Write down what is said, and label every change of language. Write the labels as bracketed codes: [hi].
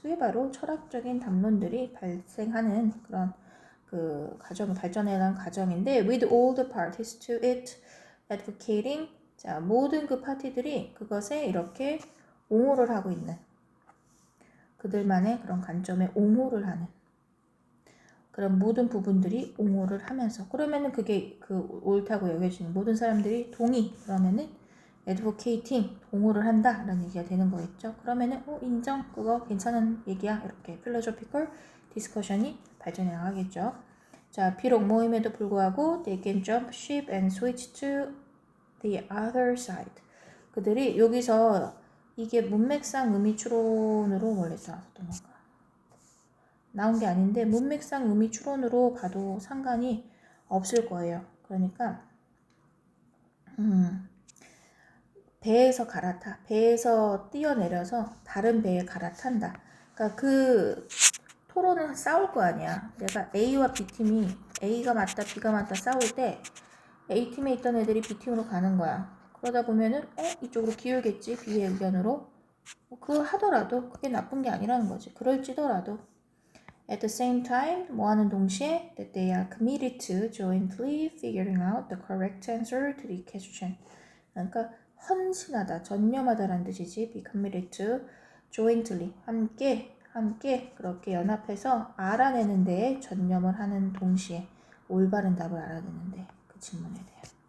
[ko] 그게 바로 철학적인 담론들이 발생하는 그런 그 과정을 발전해가는 과정인데 [en] with all the parties to it advocating [ko] 자 모든 그 파티들이 그것에 이렇게 옹호를 하고 있는 그들만의 그런 관점에 옹호를 하는 그런 모든 부분들이 옹호를 하면서 그러면은 그게 그 옳다고 여겨지는 모든 사람들이 동의 그러면은 advocating 옹호를 한다라는 얘기가 되는 거겠죠. 그러면은 인정 그거 괜찮은 얘기야 이렇게 [en] philosophical discussion [ko] 이 발전해 나가겠죠. 자 비록 모임에도 불구하고 [en] they can jump ship and switch to the other side. [ko] 그들이 여기서 이게 문맥상 의미 추론으로 원래 나왔던 건가? 나온 게 아닌데 문맥상 의미 추론으로 봐도 상관이 없을 거예요. 그러니까 배에서 갈아타. 배에서 뛰어내려서 다른 배에 갈아탄다. 그러니까 그 토론은 싸울 거 아니야. 내가 A와 B팀이 A가 맞다 B가 맞다 싸울 때 A팀에 있던 애들이 B팀으로 가는 거야. 그러다 보면은 이쪽으로 기울겠지 B의 의견으로. 그거 하더라도 그게 나쁜 게 아니라는 거지. 그럴지더라도 [en] at the same time [ko] 뭐 하는 동시에 [en] that they are committed to jointly figuring out the correct answer to the question. [ko] 그러니까 헌신하다, 전념하다라는 뜻이지. [en] be committed to jointly [ko] 함께 함께 그렇게 연합해서 알아내는 데에 전념을 하는 동시에 올바른 답을 알아내는 데 그 질문에 대해.